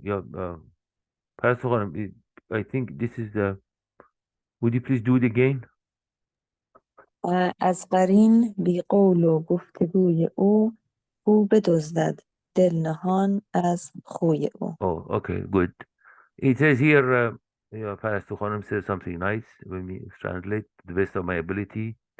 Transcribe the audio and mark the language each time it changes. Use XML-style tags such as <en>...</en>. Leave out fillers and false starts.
<en>یا پرستو خانم, I think this is the, would you please do it again?</en> <fa>از قرین بی قول و گفتگوی او بدزدد دل نهان از خوی او.</fa> <en>Oh, okay, good. It says here, Parastu Khanum says something nice when we translate to the best of my ability.</en>